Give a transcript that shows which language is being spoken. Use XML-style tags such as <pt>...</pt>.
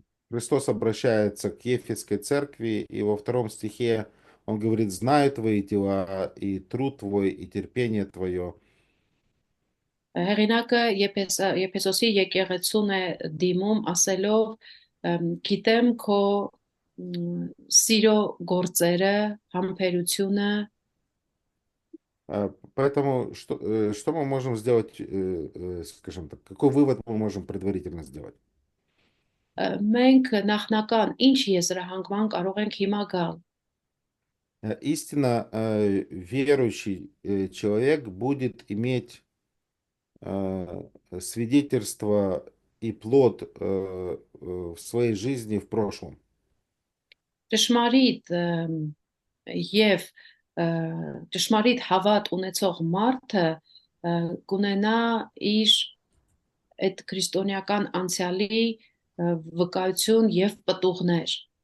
<ru>Христос обращается к Ефесской церкви, и во 2 стихе он говорит: «Знаю твои дела, и труд твой, и терпение твое».</ru> <hy>հեղինակը Եփեսոսի եկեղեցուն է դիմում ասելով գիտեմ քո սիրո գործերը, համբերությունը</hy> <ru>Поэтому что мы можем сделать, скажем так, какой вывод мы можем предварительно сделать?</ru> <hy>մենք նախնական ինչ եզրահանգման կարող ենք հիմա գալ</hy> <ru>Истинно верующий человек будет иметь свидетельство и плод в своей жизни в прошлом.</ru> <hy>ճշմարիտ եւ ճշմարիտ հավատ ունեցող մարդը կունենա իր այդ քրիստոնեական անցյալի վկայություն եւ պտուղներ</hy>